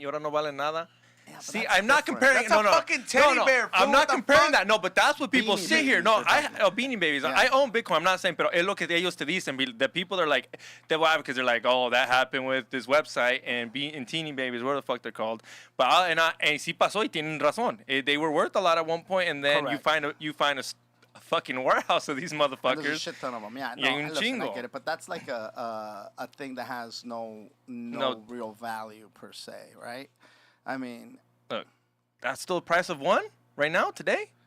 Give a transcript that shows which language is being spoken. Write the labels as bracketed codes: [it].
[es] Y ahora no valen nada. [en] Yeah, see, I'm not comparing. That's a fucking teddy bear. I'm not comparing that. No, but that's what people Beanie sit here. No, Beanie Babies. Yeah. I own Bitcoin. I'm not saying, [es] pero es lo que ellos te dicen. [en] The people are like, because they're like, oh, that happened with this website and Teeny Babies, where the fuck they're called. But [es] sí pasó y tienen razón. [en] They were worth a lot at one point, and then you find a fucking warehouse of these motherfuckers. There's a shit ton of them. Yeah, [es] Y hay un [en] listen, I [es] chingo. [en] get it, but that's like a thing that has no real value per se, right? I mean, Look, that's still the price of one right now, today?